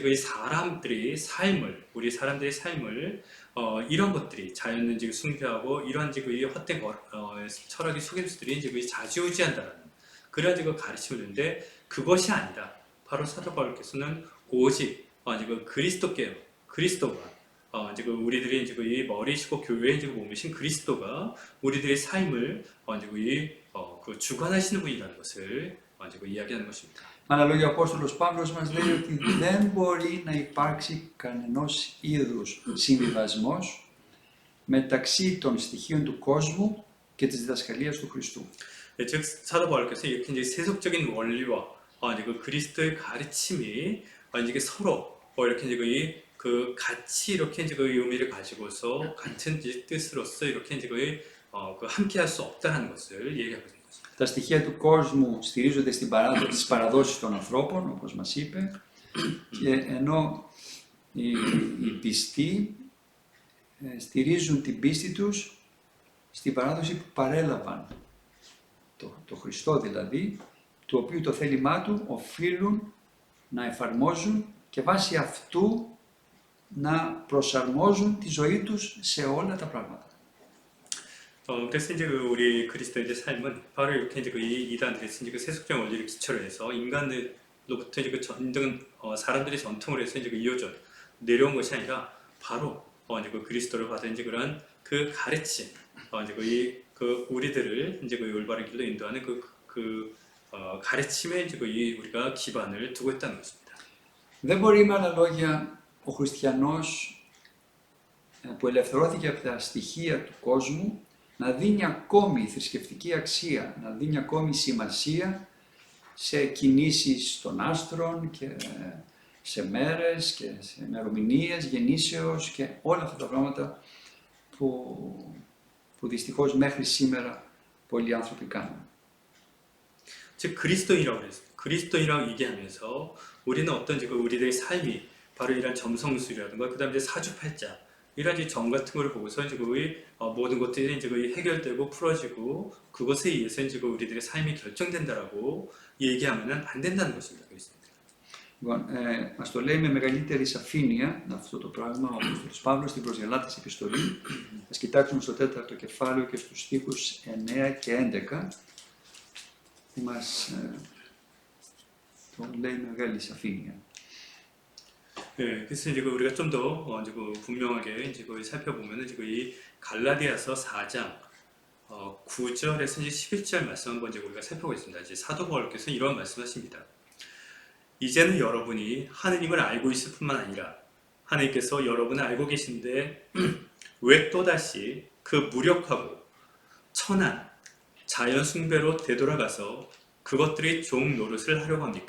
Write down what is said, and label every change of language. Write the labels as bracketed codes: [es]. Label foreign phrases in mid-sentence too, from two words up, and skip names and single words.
[ko] 그 사람들의 삶을 우리 사람들의 삶을 이런 것들이 자연을 숭배하고 이런 이제 그 헛된 철학의 속임수들이 이제 그 좌지우지한다라는 그런 이제 그 가르침을 주는데 그것이 아니라 바로 사도 바울께서는 오직 이제 그 그리스도가 이제 그 우리들이 이제 그 이 머리시고 교회의 이제 몸이신 그리스도가 우리들의 삶을 이제 그 주관하시는 분이라는 것을 이제 그 이야기하는 것입니다. [el] Με άλλα λόγια, ο Απόστολος Παύλος μας λέει ότι δεν μπορεί να υπάρξει κανενός είδους συμβιβασμός μεταξύ των στοιχείων του κόσμου και της διδασκαλίας του Χριστού. [ko] 네, 즉 사도 바울께서 이렇게 이제 세속적인 원리와 이제 그 그리스도의 가르침이 이제 서로 이렇게 이제 그 같이 이렇게 이제 그 의미를 가지고서 같은 뜻으로서 이렇게 이제 그 함께할 수 없다는 것을 얘기하고 있는 것입니다. [el] Τα στοιχεία του κόσμου στηρίζονται στις παραδόσεις των ανθρώπων, όπως μας είπε, και ενώ οι πιστοί στηρίζουν την πίστη τους στην παράδοση που παρέλαβαν, το Χριστό δηλαδή, του οποίου το θέλημά του οφείλουν να εφαρμόζουν και βάσει αυτού να προσαρμόζουν τη ζωή τους σε όλα τα πράγματα. [ko] 그래서 이제 우리 그리스도인의 삶은 바로 이렇게 이제 이 이단들의 이제 그 세속적 원리를 기초로 해서 인간으로부터 이제 그 전등 사람들의 전통으로 해서 이제 그 이어져 내려온 것이 아니라 바로 이제 그 그리스도를 받은 이제 그런 그 가르침, 이제 그 우리들을 이제 그 올바른 길로 인도하는 가르침에 이제 우리가 기반을 두고 있다는 것입니다. [el] Δεν μπορεί με άλλα λόγια ο χριστιανός που ελευθερώθηκε από τα στοιχεία του κόσμου να δίνει ακόμη θρησκευτική αξία, να δίνει ακόμη σημασία σε κινήσεις των άστρων και σε μέρες και σε ημερομηνίες γεννήσεως και όλα αυτά τα πράγματα που δυστυχώς μέχρι σήμερα πολλοί άνθρωποι κάνουν. [ko] 즉 그리스도인이라고 얘기하면서 우리는 어떤 우리들의 삶이 바로 이런 점성술이라든가 그다음에 이제 사주팔자 이런 이제 점 같은 걸 보고서 이제 모든 것들이 이제 해결되고 풀어지고 그것에 의해서 이제 우리들의 삶이 결정된다라고 얘기하면은 안 된다는 것입니다. [el] Λοιπόν, μας το λέει με μεγαλύτερη σαφήνεια αυτό το πράγμα ο Απόστολος Παύλος στην προς Γαλάτας επιστολή. Ας κοιτάξουμε στο 4ο κεφάλαιο και στους στίχους 9 και 11 που μας το λέει με μεγάλη σαφήνεια. [ko] 네, 그래서 이제 우리가 좀 더 이제 분명하게 이제 살펴보면은 이제 이 갈라디아서 4장 9절에서 이제 11절 말씀 한번 이제 우리가 살펴보겠습니다. 이제 사도 바울께서 이런 말씀하십니다. 이제는 여러분이 하느님을 알고 있을 뿐만 아니라 하느님께서 여러분을 알고 계신데 왜 또다시 그 무력하고 천한 자연 숭배로 되돌아가서 그것들의 종 노릇을 하려고 합니까?